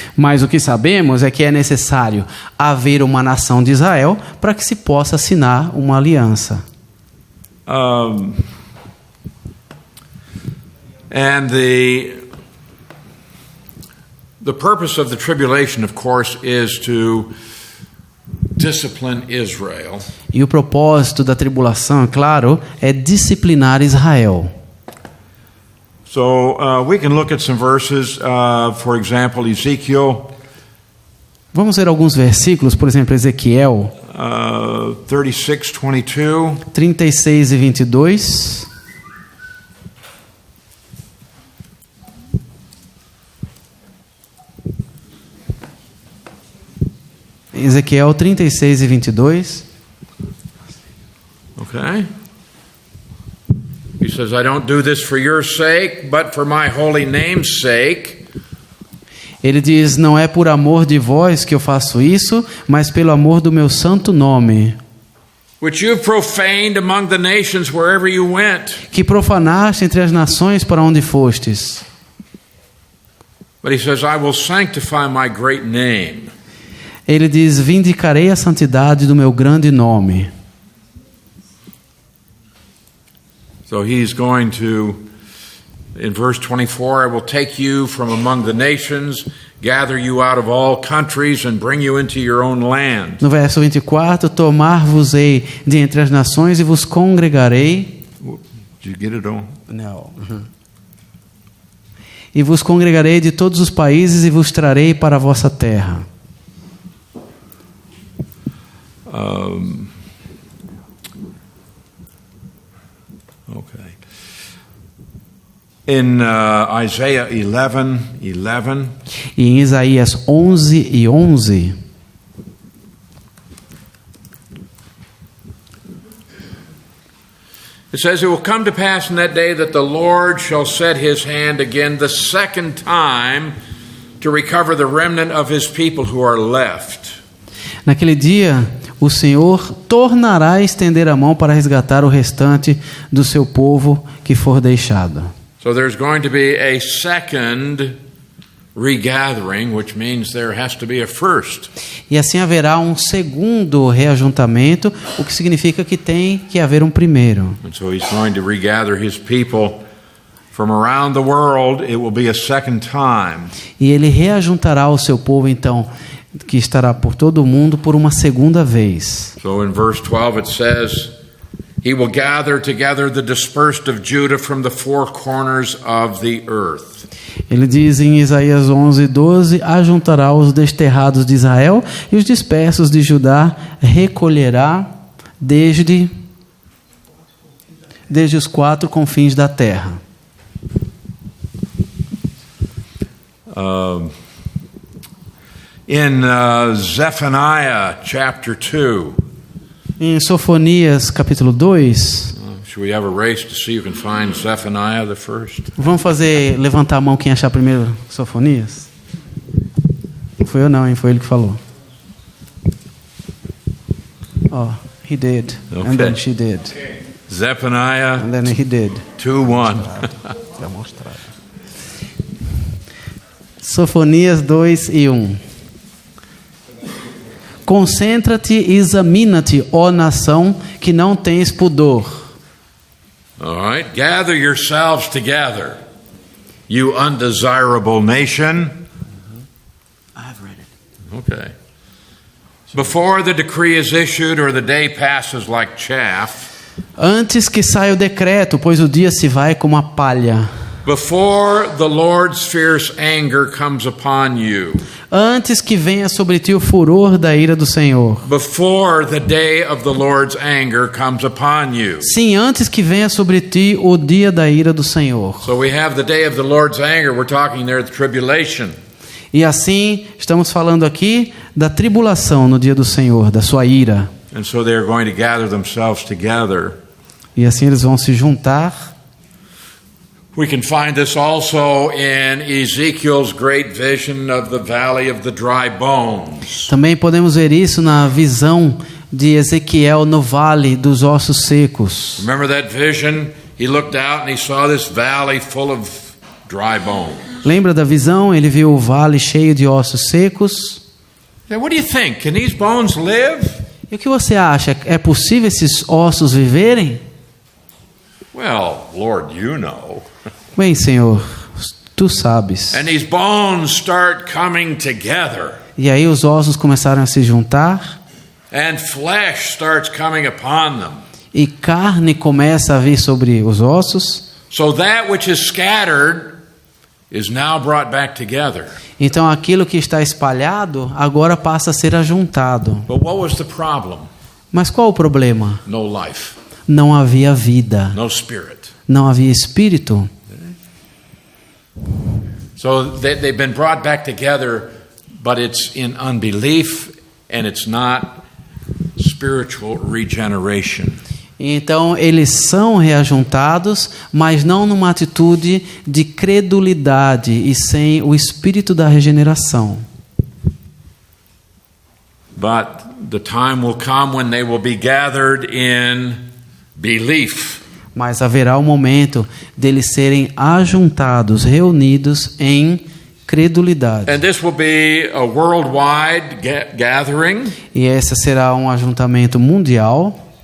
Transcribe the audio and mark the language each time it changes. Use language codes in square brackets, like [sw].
[pt] Mas o que sabemos é que é necessário haver uma nação de Israel para que se possa assinar uma aliança. [en] And the purpose of the tribulation, of course, is to discipline Israel. [pt] E o propósito da tribulação, é claro, é disciplinar Israel. [en] So we can look at some verses, for example, Ezekiel. [pt] Vamos ver alguns versículos, por exemplo, Ezequiel [en] 36:22. [pt] 36 e 22. Ezequiel 36 e 22. [en] Okay. He says, I don't do this for your sake, but for my holy name's sake. [pt] Ele diz, não é por amor de vós que eu faço isso, mas pelo amor do meu santo nome. [en] Which you profaned among the nations wherever you went. [pt] Que profanaste entre as nações para onde fostes. [en] But he says, I will sanctify my great name. [pt] Ele diz, vindicarei a santidade do meu grande nome. [en] So he's going to, in verse 24, I will take you from among the nations, gather you out of all countries, and bring you into your own land. [pt] No verso 24, tomar-vos-ei de entre as nações e vos congregarei. [en] Did you get it on? [pt] Não. E vos congregarei de todos os países e vos trarei para a vossa terra. [en] Okay. In Isaiah 11:11. [pt] E em Isaías 11 e 11. [en] It says, It will come to pass in that day that the Lord shall set his hand again the second time to recover the remnant of his people who are left. [pt] Naquele dia, o Senhor tornará a estender a mão para resgatar o restante do seu povo que for deixado. [en] So there's going to be a second regathering, which means there has to be a first. [pt] E assim haverá um segundo reajuntamento, o que significa que tem que haver um primeiro. [en] And so he's going to regather his people from around the world. It will be a second time. [pt] E ele reajuntará o seu povo, então, que estará por todo o mundo por uma segunda vez. [en] So in verse 12 it says, He will gather together the dispersed of Judah from the four corners of the earth. [pt] Ele diz em Isaías 11:12, ajuntará os desterrados de Israel e os dispersos de Judá recolherá desde os quatro confins da terra. [en] In Zephaniah chapter 2. [pt] Em Sofonias capítulo 2. [en] Should we have a race to see who can find Zephaniah the first? [pt] Vamos levantar a mão quem achar primeiro Sofonias? Não fui eu não, hein? Foi ele que falou. [en] Oh, he did. Okay. And then she did. Zephaniah And then he did. 2:1. [pt] Sofonias 2:1. Concentra-te e examina-te, ó nação, que não tens pudor. [en] All right, gather yourselves together, you undesirable nation. I've read it. Okay. Before the decree is issued or the day passes like chaff, [pt] Antes que saia o decreto, pois o dia se vai como a palha. [en] before the Lord's fierce anger comes upon you, [pt] Antes que venha sobre ti o furor da ira do Senhor. [en] before the day of the Lord's anger comes upon you. [pt] Sim, antes que venha sobre ti o dia da ira do Senhor. [en] So we have the day of the Lord's anger. We're talking there the tribulation. [pt] E assim, estamos falando aqui da tribulação no dia do Senhor, da sua ira. [en] And so they're going to gather themselves together. [pt] E assim eles vão se juntar. [en] We can find this also in Ezekiel's great vision of the valley of the dry bones. [pt] Também podemos ver isso na visão de Ezequiel no vale dos ossos secos. [en] Remember that vision? He looked out and he saw this valley full of dry bones. [pt] Lembra da visão? Ele viu o vale cheio de ossos secos. [en] Now, what do you think? Can these bones live? [pt] E o que você acha? É possível esses ossos viverem? [en] Well, Lord, you know. [pt] Bem, Senhor, tu sabes. [en] And these bones start coming together. [pt] E aí os ossos começaram a se juntar [en] And flesh starts coming upon them. [pt] e carne começa a vir sobre os ossos. [en] So that which is scattered is now brought back together. [pt] Então aquilo que está espalhado agora passa a ser ajuntado. [en] But what was the problem? [pt] Mas qual o problema? [en] No life, [pt] Não havia vida, [en] no spirit. [pt] não havia espírito. [en] So they've been brought back together, but it's in unbelief and it's not spiritual regeneration. [pt] Então eles são reajuntados, mas não numa atitude de credulidade e sem o espírito da regeneração. [en] But the time will come when they will be gathered in belief. [pt] Mas haverá um momento deles serem ajuntados, reunidos em credulidade. [en] And this will be a worldwide gathering, [pt] E esse será um ajuntamento mundial.